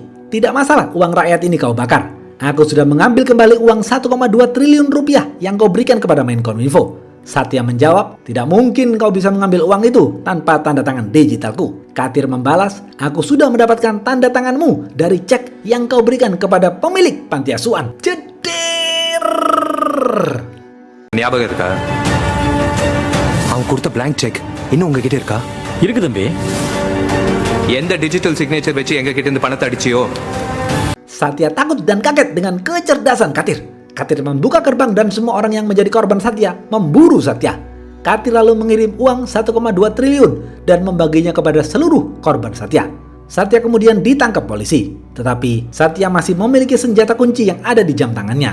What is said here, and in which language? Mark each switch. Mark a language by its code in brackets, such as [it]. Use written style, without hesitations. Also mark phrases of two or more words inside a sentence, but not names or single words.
[id] Tidak masalah uang rakyat ini kau bakar. Aku sudah mengambil kembali uang 1,2 triliun rupiah yang kau berikan kepada Menkominfo. Satya menjawab, "Tidak mungkin kau bisa mengambil uang itu tanpa tanda tangan digitalku." Katir membalas, "Aku sudah mendapatkan tanda tanganmu dari cek yang kau berikan kepada pemilik panti asuhan." Jeder. [ta] ஞாபகம் இருக்கா அவன் கொடுத்த [en] blank check [ta] இன்னும் உங்ககிட்ட இருக்கா இருக்கு தம்பி. எந்த [en] digital signature [ta] வச்சு எங்க கிட்ட இருந்து பணத்தை அடிச்சியோ [id] Satya takut dan kaget dengan kecerdasan Katir. Katir membuka gerbang dan semua orang yang menjadi korban Satya memburu Satya. Katir lalu mengirim uang 1,2 triliun dan membaginya kepada seluruh korban Satya. Satya kemudian ditangkap polisi. Tetapi Satya masih memiliki senjata kunci yang ada di jam tangannya.